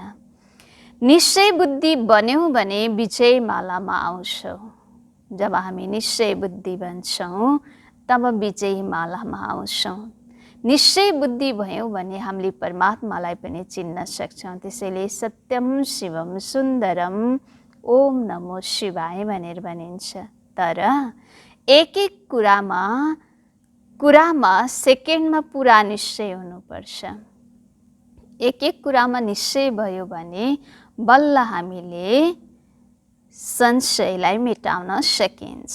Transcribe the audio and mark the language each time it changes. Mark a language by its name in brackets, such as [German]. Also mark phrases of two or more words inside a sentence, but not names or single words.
[Nepali] निश्चय बुद्धि बन्यौँ भने विजय मालामा आउँछौँ। जब हामी निश्चय बुद्धि बन्छौँ तब विजय मालामा आउँछौँ। निश्चय बुद्धि भयौँ भने हामीले परमात्मालाई पनि चिन्न सक्छौँ। त्यसैले [Sanskrit] सत्यम शिवम सुन्दरम ओम नमो शिवाय [Nepali] भनेर भनिन्छ। तर एक एक कुरामा सेकेन्डमा पुरा निश्चय हुनुपर्छ। एक एक कुरामा निश्चय भयो भने बल्ल हामीले संशयलाई मेटाउन सकिन्छ।